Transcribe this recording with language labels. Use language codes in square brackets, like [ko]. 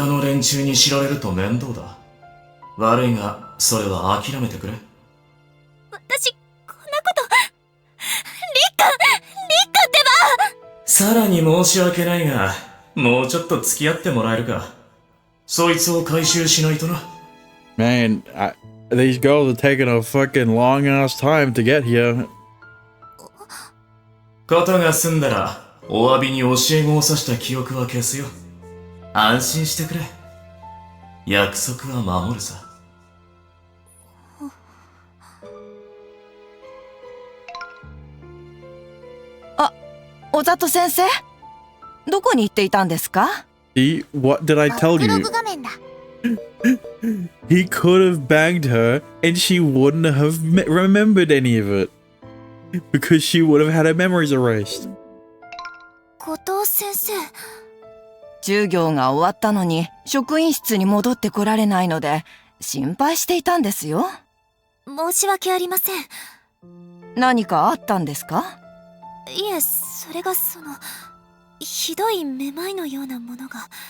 [ja] 他の連中に知られると面倒だ。悪いが、それは諦めてくれ。私、こんなこと、りっくんってば。さらに申し訳ないが、もうちょっと付き合ってもらえるか。そいつを回収しないとな。 [en] Man, these girls are taking a fucking long ass time to get here. [ja] ことが済んだら、お詫びに教え子を刺した記憶は消すよ。安心してくれ。約束は守るさ。あ、小里先生、どこに行っていたんですか？ [en] See, what did I tell [ja] ブロ [en] you? [ja] グ画面だ。 [en] He could have banged her and she wouldn't have remembered any of it. Because she would have had her memories erased. [ja] 後藤先生。授業が終わったのに職員室に戻ってこられないので心配していたんですよ。申し訳ありません。何かあったんですか？いえ、それがひどいめまいのようなものが。